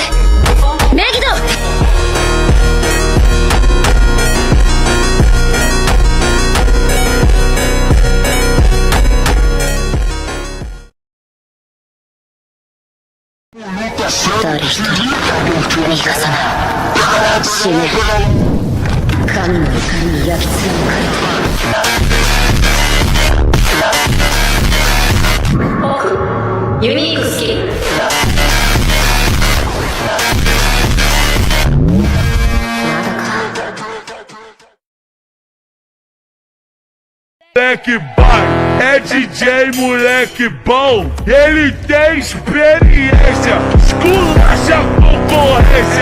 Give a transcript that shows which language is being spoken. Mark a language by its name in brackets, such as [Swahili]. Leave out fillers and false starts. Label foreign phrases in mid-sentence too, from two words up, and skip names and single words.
[Japanese] メギド！誰一人逃がさない。死ね。神の怒りに焼き貫かれて。ユニークスキル。 [Portuguese] Moleque vai, é DJ moleque bom, ele tem experiência, esculacha a concorrência.